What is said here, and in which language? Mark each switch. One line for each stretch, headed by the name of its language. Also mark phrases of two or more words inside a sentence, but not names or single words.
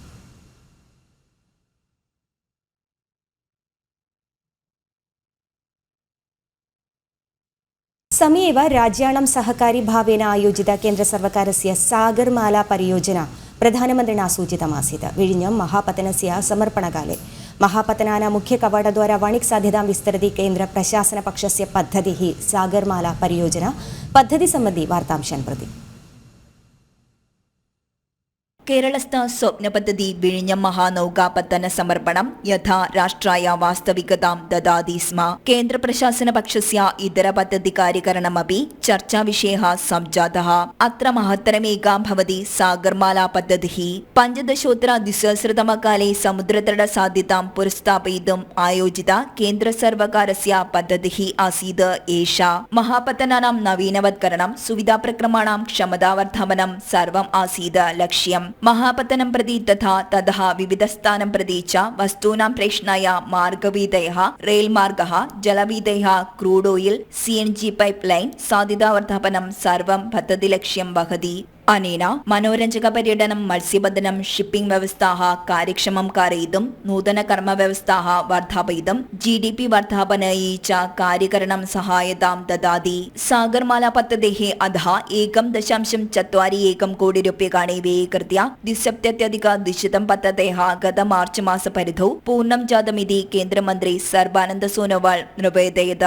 Sanskrit: समीप राज्याणां सहकारी भावेन आयोजित केन्द्रसर्वकारस्य सागरमाला परियोजना प्रधानमन्त्रिणा सूचितमासीत्. विഴിഞ്ഞം महापतनस्य समर्पणकाले महापतनानां मुख्यकवाटद्वारा वणिक् साध्यतां विस्तरति केन्द्र प्रशासनपक्षस्य पद्धतिः सागरमाला परियोजना. पद्धति सम्बन्धी वार्तांशान् प्रति കേരളസ്ഥ സ്വപ്ന പദ്ധതി വിഴിഞ്ഞം മഹാനൗകാപത്തന സമർപ്പണം യഥാ രാഷ്ട്രായ വാസ്തവികതാം ദദാതി സ്മ. കേന്ദ്ര പ്രശാസന പക്ഷസ്യ ഇതര പദ്ധതി കാര്യകരണമപി ചർച്ചാ വിഷയः സംജാതः. അത്ര മഹത്തരമേകാ ഭവതി സാഗർമാലാ പദ്ധതിः. 15-द्विसहस्रतमकाले समुद्रतट साध्यतां पुरस्थापयितुम् आयोजित केन्द्र सर्वकारस्य पद्धतिः आसीत् एषा. महापतनानां नवीनवत्करणं सुविधाप्रक्रमाणां क्षमतावर्धनं सर्वम् आसीत् लक्ष्यम्. महापतनं प्रति तथा ततः विविधस्थानं प्रति च वस्तूनां प्रेषणाय मार्गवीथयः, रेलमार्गः, जलवीथयः,
English: crude oil, CNG pipeline
Sanskrit: साध्यतावर्धनं सर्वं पद्धतिलक्ष्यं वहति. अनेन मनोरञ्जकपर्यटनं, मत्स्यबन्धनं, शिप्पिंग् व्यवस्थाः कार्यक्षमं कारयितुं, नूतनकर्मव्यवस्थाः वर्धापयितुं, GDP वर्धापनायै च कार्यकरणं सहायतां ददाति. सागरमाला पद्धतेः अधः 1.41 कोटि रूप्यकाणि व्ययीकृत्य 270,200 पद्धतेः गत मार्च मासपरिधौ पूर्णं जातमिति केन्द्रमन्त्री सर्बानन्द सोनोवाल निवेदयत्.